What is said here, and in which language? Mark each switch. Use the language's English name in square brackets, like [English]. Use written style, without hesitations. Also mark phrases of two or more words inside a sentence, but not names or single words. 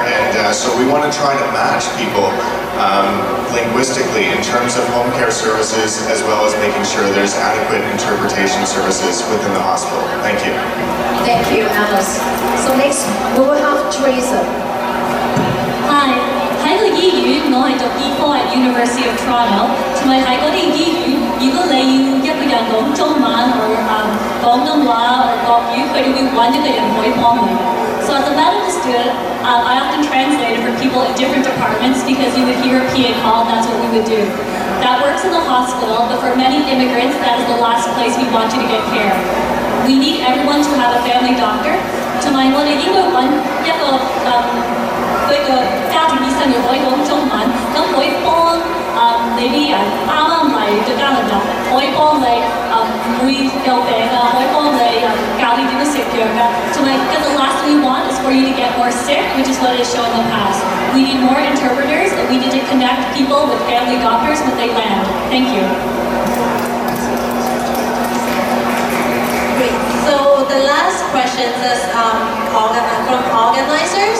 [English] And so we want to try to match people linguistically in terms of home care services, as well as making sure there's adequate interpretation services within the hospital. Thank you. Thank you, Alice. So next, we will have Teresa. Hi， [Cantonese] 喺個醫院，我係讀醫科喺 University of Toronto，同埋喺嗰啲醫院，如果你要一個人講中文或廣東話或國語，佢哋會揾一個人可以幫你。 [English] So as a medical student, I often translated for people in different departments because you would hear a PA call, and that's what we would do. That works in the hospital, but for many immigrants, that is the last place we want you to get care. We need everyone to have a family doctor. [Cantonese] 同埋我哋應該揾一個佢個家庭醫生又可以講中文，咁可以幫你啲人啱啱嚟到加拿大，可以幫你唔會有病啊，可以幫你教你點樣食藥㗎。 [English] 同埋 the last thing we want is for you to get more sick, which is what is shown in the past. We need more interpreters, and we need to connect people with family doctors when they land. Thank you. Great. So the last question is from organizers.